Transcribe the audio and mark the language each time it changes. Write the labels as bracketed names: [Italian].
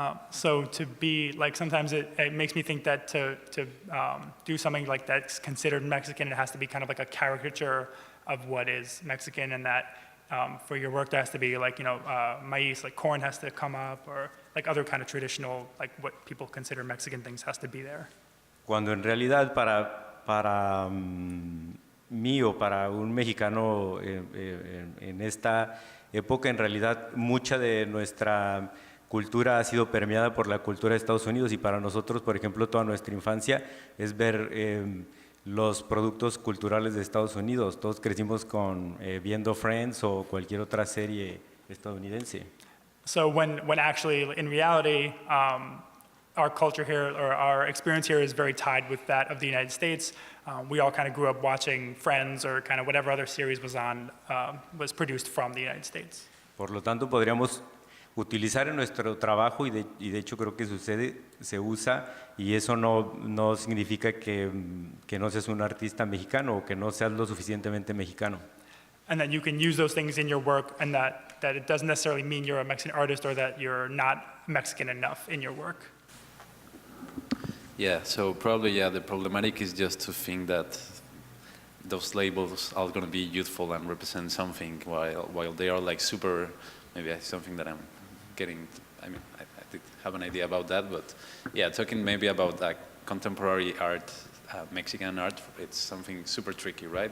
[English] so to be like, sometimes it makes me think that to do something like that's considered Mexican, it has to be kind of like a caricature of what is Mexican, and that for your work there has to be like, you know, maíz, like corn has to come up, or like other kind of traditional, like what people consider Mexican things has to be there. [Spanish] Cuando en realidad para mí o para un mexicano en esta época, en realidad mucha de nuestra cultura ha sido permeada por la cultura de Estados Unidos, y para nosotros, por ejemplo, toda nuestra infancia es ver los productos culturales de Estados Unidos. Todos crecimos viendo Friends o cualquier otra serie estadounidense. [English] So when actually, in reality, our culture here, or our experience here, is very tied with that of the United States. We all kind of grew up watching Friends or kind of whatever other series was on, was produced from the United States. [Spanish] Por lo tanto, podríamos utilizar en nuestro trabajo, y de hecho creo que sucede, se usa, y eso no significa que no seas un artista mexicano o que no seas lo suficientemente mexicano. [English] And that you can use those things in your work, and that it doesn't necessarily mean you're a Mexican artist or that you're not Mexican enough in your work. Yeah, so probably, yeah, the problematic is just to think that those labels are going to be youthful and represent something while they are like super, maybe that's something that I'm getting, I mean, I did have an idea about that, but yeah, talking maybe about like contemporary art, Mexican art, it's something super tricky, right?